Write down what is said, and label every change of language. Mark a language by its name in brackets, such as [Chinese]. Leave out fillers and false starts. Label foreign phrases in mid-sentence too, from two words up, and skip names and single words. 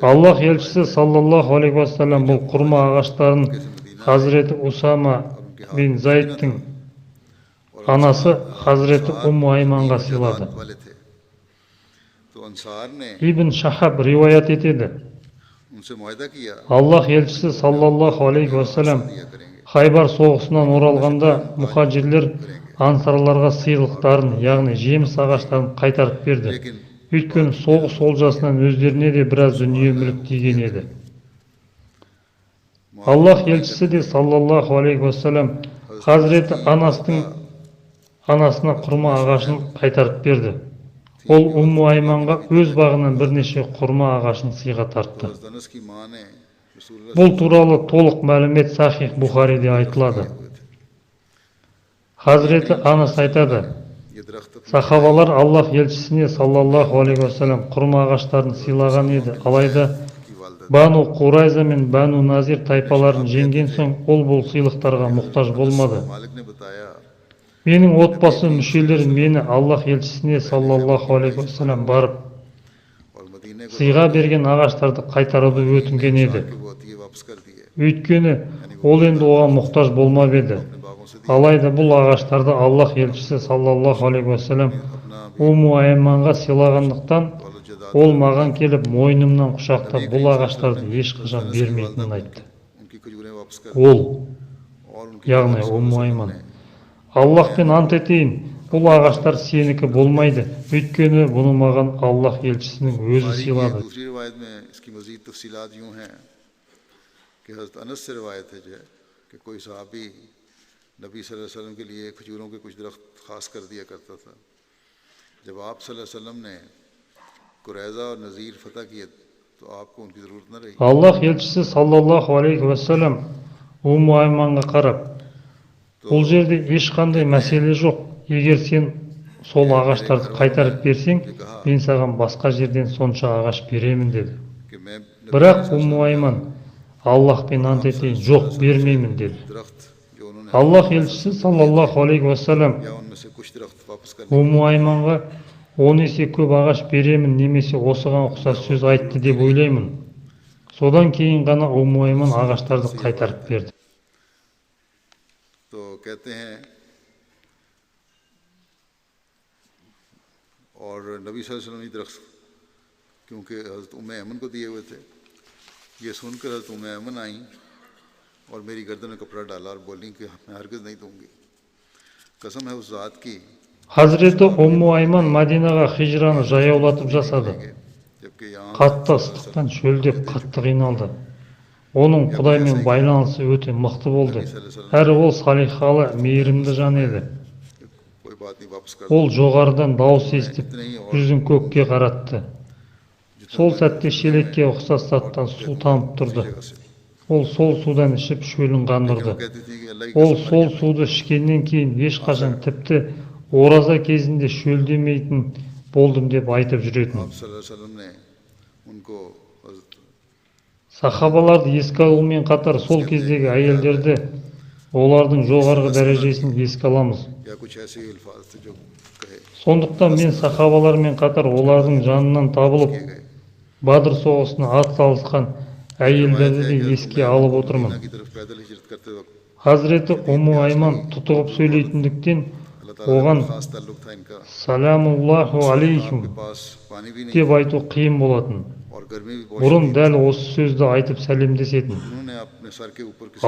[Kazakh] Аллах елшісі [Arabic] صلى الله عليه وسلم [Kazakh] бұл құрма ағаштарын Hazreti Усама бин Зайдтың анасы Hazreti Умму Айманға сыйлады. [Urdu] والے تھے تو انصار نے [Kazakh] Ибн Шахаб риуаят етеді. [Urdu] ان سے معاہدہ کیا [Kazakh] Аллах елшісі [Arabic] صلى الله عليه وسلم [Urdu] دیا کریں گے [Kazakh] Хайбар соғысынан оралғанда мұхаджирлер ансарларға сыйлықтарын, яғни жеміс ағаштарын қайтарып берді. [Urdu] لیکن [Kazakh] Өйткені соғыс олжасынан өздеріне де біраз дүние мүлік тиген еді. Аллах елшісі де [Arabic] صلى الله عليه وسلم [Kazakh] Hazreti Анастың анасына құрма ағашын қайтарып берді. Ол Умму Айманға өз бағынан бірнеше құрма ағашын сыйға тартты. [Urdu] حضرت انس کی ماں نے رسول اللہ [Kazakh] Бұл туралы толық мәлімет Сахих Бухариде айтылады. Hazreti Анас айтады: [Urdu] یہ درخت [Kazakh] Сахабалар Аллах елшісіне [Arabic] صلى الله عليه وسلم [Kazakh] құрма ағаштарын сыйлаған еді. Алайда [Urdu] کی والدہ [Kazakh] Бану Қурайза мен Бану Назир тайпаларын жеңген соң ол бұл сыйлықтарға мұқтаж болмады. [Urdu] مالک نے بتایا [Kazakh] Менің отбасы мүшелері мені Аллах елшісіне [Arabic] صلى الله عليه وسلم [Kazakh] барып [Urdu] اور مدینے کو [Kazakh] сыйға берген ағаштарды қайтаруды өтінген еді. [Urdu] کہ وہ عطیے واپس کر دیے [Kazakh] Өйткені ол енді оған мұқтаж болмап еді. [Urdu] اپنے باغوں سے دیے [Kazakh] Алайда бұл ағаштарды Аллах елшісі [Arabic] صلى الله عليه وسلم [Urdu] اپنا [Kazakh] Умму Айманға сыйлағандықтан [Urdu] والو جداد [Kazakh] ол маған келіп мойнымнан құшақтап бұл ағаштарды ешқашан бермейтінін айтты. [Urdu] ان کی کھجوریں واپس کر [Kazakh] Ол, [Urdu] اور ان کی [Kazakh] яғни Умму Айман, Аллахпен ант етейін, бұл ағаштар сенікі болмайды. Өйткені бұны маған Аллах елшісінің өзі сыйлады. [Urdu] دوسری روایت میں اس کی مزید تفصیلات یوں ہیں کہ حضرت انس سے روایت ہے جو کہ کوئی صحابی نبی [Arabic] صلى الله عليه وسلم [Urdu] کے لیے کھجوروں کے کچھ درخت خاص کر دیا کرتا تھا. جب آپ [Arabic] صلى الله عليه وسلم [Urdu] نے قریظہ اور نضیر فتح کیے تو آپ کو ان کی ضرورت نہ رہی. [Kazakh] Аллах елшісі [Arabic] صلى الله عليه وسلم [Kazakh] Умму Айманға қарап: бұл жерде ешқандай мәселе жоқ. Егер сен сол ағаштарды қайтарып берсең, мен саған басқа жерден сонша ағаш беремін деді. [Urdu] کہ میں [Kazakh] Бірақ Умму Айман Аллахпен ант етейін, жоқ бермеймін деді. [Urdu] درخت جو انہوں نے [Kazakh] Аллах елшісі [Arabic] صلى الله عليه وسلم [Urdu] یا ان میں سے کچھ درخت واپس کر [Kazakh] Умму Айманға 10 есе көп ағаш беремін немесе осыған ұқсас сөз айтты деп ойлаймын. Содан кейін ғана Умму Айман ағаштарды қайтарып берді. [Urdu] تو کہتے ہیں اور نبی [Arabic] صلى الله عليه وسلم [Urdu] ہی درخت کیونکہ حضرت ام ایمن کو دیے ہوئے تھے. یہ سن کر حضرت ام ایمن آئی اور میری گردن میں کپڑا ڈالا اور بولی کہ میں ہرگز نہیں دوں گی. قسم ہے اس ذات کی [Kazakh] Hazreti Умму Айман Мадинаға хижраны жаяулатып жасады. [Urdu] جبکہ یہاں [Kazakh] Қатты ыстықтан шөлдеп қатты қиналды. Оның Құдаймен байланысы өте мықты болды. Әрі ол салихалы, мейірімді жан еді. [Urdu] کوئی بات نہیں واپس کر [Kazakh] Ол жоғарыдан дауыс естіп, жүзін көкке қаратты. Сол сәтте шелекке ұқсас заттан су тамып тұрды. [Urdu] جگہ سے [Kazakh] Ол сол судан ішіп шөлін қандырды. [Urdu] کہتی تھی کہ اللہ کی [Kazakh] Ол сол суды ішкеннен кейін ешқашан тіпті ораза кезінде шөлдемейтін болдым деп айтып жүретін. [Urdu] آپ [Arabic] صلى الله عليه وسلم [Urdu] نے ان کو حضرت [Kazakh] Сахабаларды еске алумен қатар сол кездегі әйелдерді, олардың жоғарғы дәрежесін еске аламыз. [Urdu] یا کچھ ایسے ہی الفاظ تھے جو کہے [Kazakh] Сондықтан мен сахабалармен қатар олардың жанынан табылып, [Urdu] گئے. [Kazakh] Бадыр соғысына ат салысқан әйелдерді де еске алып отырмын. [Urdu] کی طرف پیدل ہجرت کرتے وقت [Kazakh] Хазіреті Умму Айман тұтығып сөйлейтіндіктен [Urdu] اللہ تعالیٰ [Kazakh] оған [Urdu] کا خاص تعلق تھا ان کا. [Kazakh] «Саламуллаху [Urdu] آپ کے [Kazakh] алейхим» [Urdu] پاس پانی بھی نہیں [Kazakh] деп айту қиын болатын. [Urdu] اور گرمی بھی بہت [Kazakh] Бұрын дәл осы сөзді айтып сәлемдесетін. [Urdu] انہوں نے اپنے سر کے اوپر کسی